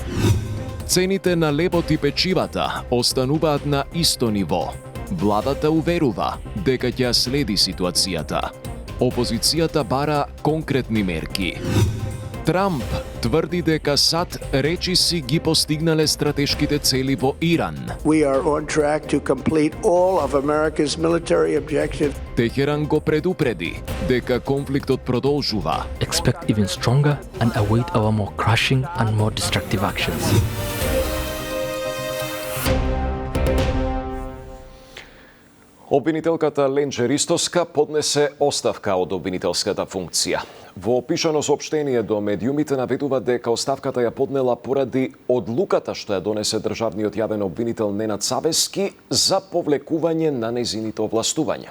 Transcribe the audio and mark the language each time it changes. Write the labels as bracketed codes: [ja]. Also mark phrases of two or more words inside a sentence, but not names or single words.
[mk] Цените на лебот и печивата остануваат на исто ниво. Владата уверува дека ќе следи ситуацијата. Опозицијата бара конкретни мерки. Трамп тврди дека САД речиси ги постигнале стратешките цели во Иран. [en] We are on track to complete all of America's military objectives. [mk] Техеран го предупреди дека конфликтот продолжува. [en] Expect even stronger and await our more crushing and more destructive actions. [mk] Обвинителката Ленче Ристоска поднесе оставка од обвинителската функција. Во пишано соопштение до медиумите наведува дека оставката ја поднела поради одлуката што ја донесе државниот јавен обвинител Ненад Савески за повлекување на нејзините овластувања.